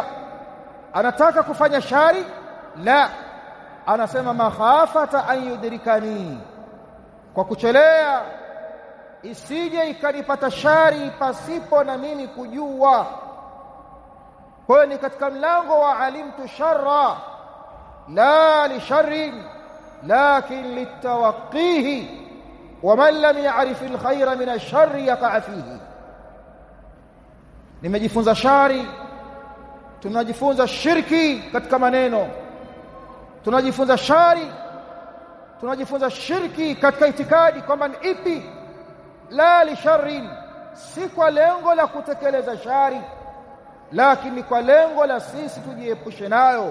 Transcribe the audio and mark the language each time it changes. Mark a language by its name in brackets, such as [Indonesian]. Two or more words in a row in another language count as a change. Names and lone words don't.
[Swahili] Anataka kufanya shari? La, anasema [Arabic] مخافة أن يدركني, [Swahili] kwa kuchelea isije ikanipata shari pasipo na mimi kujua. Kwa hiyo ni katika mlango wa [Arabic] علمت الشر لا للشر لكن لتوقيه ومن لم يعرف الخير من الشر يقع فيه. [Swahili] Nimejifunza shari, tunajifunza shirki katika maneno, tunajifunza shari, tunajifunza shirki katika itikadi kwamba ni ipi, [Arabic] لا للشر, [Swahili] si kwa lengo la kutekeleza shari, lakini kwa lengo la sisi tujiepushe nayo.